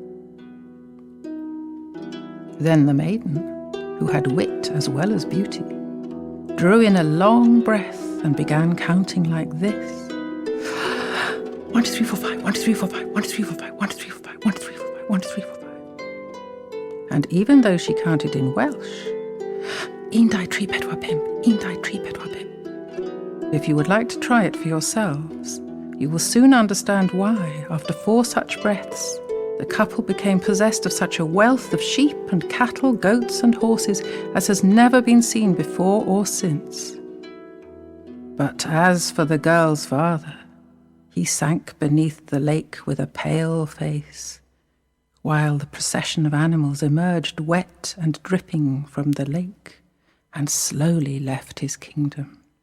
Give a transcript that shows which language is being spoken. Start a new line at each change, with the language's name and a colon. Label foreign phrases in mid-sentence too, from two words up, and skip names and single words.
English: Then the maiden, who had wit as well as beauty, drew in a long breath and began counting like this: 1, 2, 3, 4, 5, 1, 2, 3, 4, 5, 1, 2, 3, 4, 5, 1, 2, 3, 4, 5, 1, 2, 3, 4, 5, 1, 2, 3, 4, 5. And even though she counted in Welsh,
Welsh: "Un, dau, tri, pedwar, pump, un, dau, tri, pedwar, pump."
English: If you would like to try it for yourselves, you will soon understand why, after 4 such breaths, the couple became possessed of such a wealth of sheep and cattle, goats and horses as has never been seen before or since. But as for the girl's father, he sank beneath the lake with a pale face, while the procession of animals emerged wet and dripping from the lake and slowly left his kingdom.